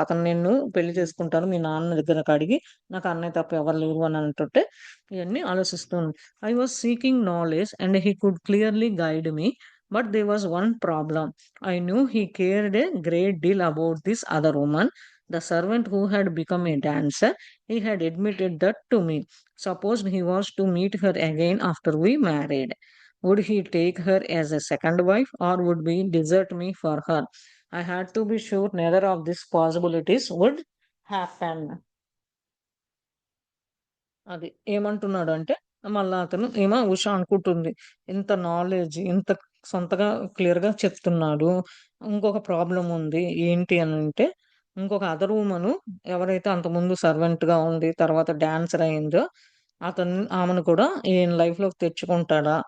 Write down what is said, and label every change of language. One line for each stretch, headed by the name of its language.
Telugu: అతను నిన్ను పెళ్లి చేసుకుంటాను మీ నాన్న దగ్గరకడిగి, నాకు అన్నయ్య తప్ప ఎవరు లేరు అని అంటుంటే, ఇయన్నీ ఆలోచిస్తూ ఉంది.
English: I was seeking knowledge and he could clearly guide me. But there was one problem. I knew he cared a great deal about this other woman. The servant who had become a dancer, he had admitted that to me. Suppose he was to meet her again after we married. Would he take her as a second wife or would he desert me for her? I had to be sure neither of these possibilities would happen.
Telugu: అది. ఏమంటున్నాడంటే, మళ్ళా అతను ఉష అనుకుంటుంది. ఇంత knowledge, ఇంత సొంతగా క్లియర్‌గా చెప్తున్నాడు. ఇంకొక ప్రాబ్లమ్ ఉంది. ఏంటి అనంటే, ఇంకొక అదర్ వుమను ఎవరైతే అంతకుముందు సర్వెంట్‌గా ఉండి, తర్వాత డాన్సర్ అయిందో, ఆమెను కూడా ఈయన లైఫ్‌లోకి తెచ్చుకుంటాడా?